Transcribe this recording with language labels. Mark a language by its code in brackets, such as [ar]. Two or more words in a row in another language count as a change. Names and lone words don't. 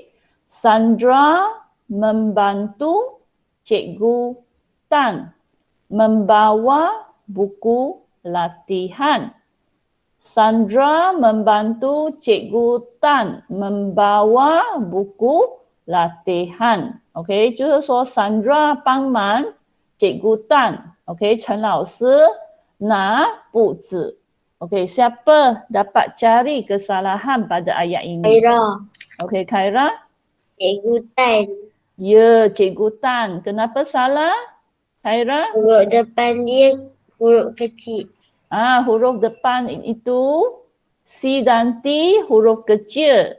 [ms] Sandra membantu Cikgu Tan membawa buku latihan. Sandra membantu Cikgu Tan membawa buku latihan. Okey, [zh] 就是说 Sandra 帮忙 Cikgu Tan. [ms] Okey, [zh] 陈老师拿布子. [ms] Okey, siapa dapat cari kesalahan pada ayat ini? Khaira. Okey, Khaira? Cikgu Tan. Ya, Cikgu Tan. Kenapa salah? Khaira? Huruf depan dia huruf kecil. Huruf depan itu C dan T huruf kecil.